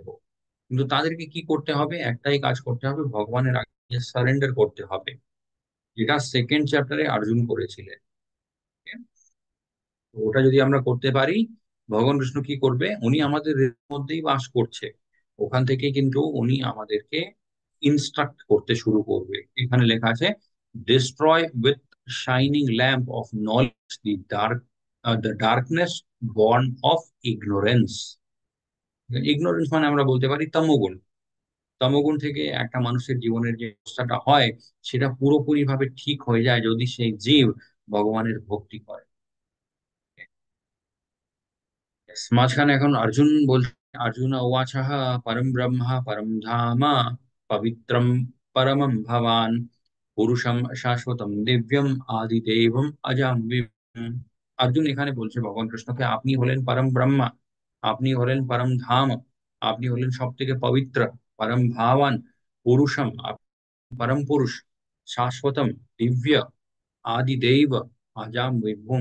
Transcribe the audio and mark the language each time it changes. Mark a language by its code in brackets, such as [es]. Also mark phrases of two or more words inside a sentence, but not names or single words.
[bn] কিন্তু তাদেরকে কি করতে হবে, একটাই কাজ করতে হবে, ভগবানের আগে সারেন্ডার করতে হবে, যেটা সেকেন্ড চ্যাপ্টারে অর্জুন করেছিলেন। তো ওটা যদি আমরা করতে পারি, ভগবান কৃষ্ণ কি করবে, উনি আমাদের মধ্যেই বাস করছে, ওখান থেকে কিন্তু উনি আমাদেরকে ইনস্ট্রাক্ট করতে শুরু করবে। এখানে লেখা আছে [en] destroy with shining lamp of knowledge the darkness born of ignorance. [bn] ইগনোরেন্স মানে আমরা বলতে পারি তমোগুণ। তমোগুণ থেকে একটা মানুষের জীবনের যে অবস্থাটা হয়, সেটা পুরোপুরি ভাবে ঠিক হয়ে যায় যদি সেই জীব ভগবানের ভক্তি করে। মাঝখানে এখন অর্জুন বলছে [sa] অর্জুন উবাচঃ পরম ব্রহ্ম পরম ধাম পবিত্রম পরমম ভবান পুরুষম শাশ্বতম দিব্যম আদিদেবম অজম বিভুম। [bn] অর্জুন এখানে বলছে ভগবান কৃষ্ণকে, আপনি হলেন পরম ব্রহ্মা, আপনি হলেন পরম ধাম, আপনি হলেন সব থেকে পবিত্র, [sa] পরম ভাবান পুরুষম, [bn] পরম পুরুষ, [sa] শাশ্বতম দিব্য, আদিদেব আজাম বিভুম।